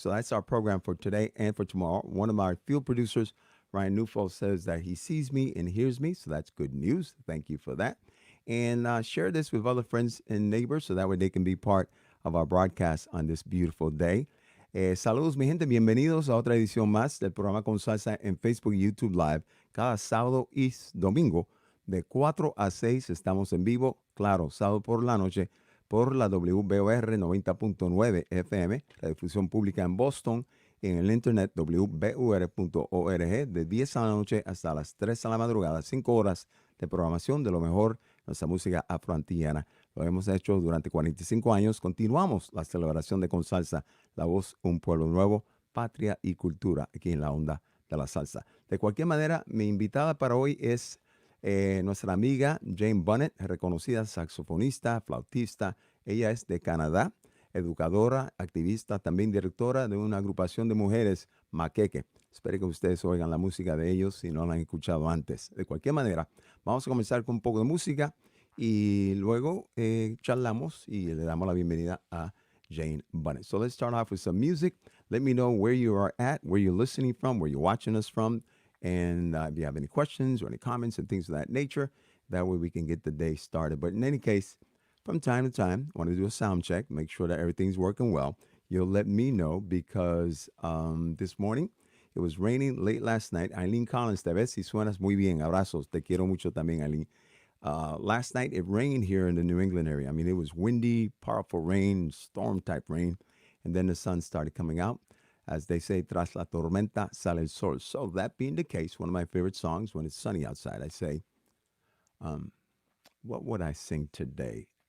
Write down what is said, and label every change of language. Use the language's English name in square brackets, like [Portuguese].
[English] So that's our program for today and for tomorrow. One of our field producers, Ryan Newfall, says that he sees me and hears me, so that's good news. Thank you for that. And share this with other friends and neighbors so that way they can be part of our broadcast on this beautiful day. [Spanish] Saludos, mi gente. Bienvenidos a otra edición más del programa Con Salsa en Facebook y YouTube Live. Cada sábado y domingo de 4 a 6 estamos en vivo. Claro, sábado por la noche por la WBUR 90.9 FM, la difusión pública en Boston, en el internet wbur.org, de 10 a la noche hasta las 3 a la madrugada, 5 horas de programación de lo mejor de nuestra música afroantillana. Lo hemos hecho durante 45 años. Continuamos la celebración de Con Salsa, la voz, un pueblo nuevo, patria y cultura, aquí en la onda de la salsa. De cualquier manera, mi invitada para hoy es nuestra amiga Jane Bunnett, reconocida saxofonista, flautista. Ella es de Canadá, educadora, activista, también directora de una agrupación de mujeres, Maqueque. Espero que ustedes oigan la música de ellos si no la han escuchado antes. De cualquier manera, vamos a comenzar con un poco de música y luego charlamos y le damos la bienvenida a Jane Bunnett. [English] So let's start off with some music. Let me know where you are at, where you're listening from, where you're watching us from. And if you have any questions or any comments and things of that nature, that way we can get the day started. But in any case, from time to time, I want to do a sound check, make sure that everything's working well. You'll let me know because this morning it was raining late last night. [Spanish] Eileen Collins, te ves y suenas muy bien. Abrazos. Te quiero mucho también, Eileen. [English] Last night it rained here in the New England area. I mean, it was windy, powerful rain, storm type rain. And then the sun started coming out. As they say, [Spanish] tras la tormenta sale el sol. [English] So that being the case, one of my favorite songs when it's sunny outside, I say, what would I sing today?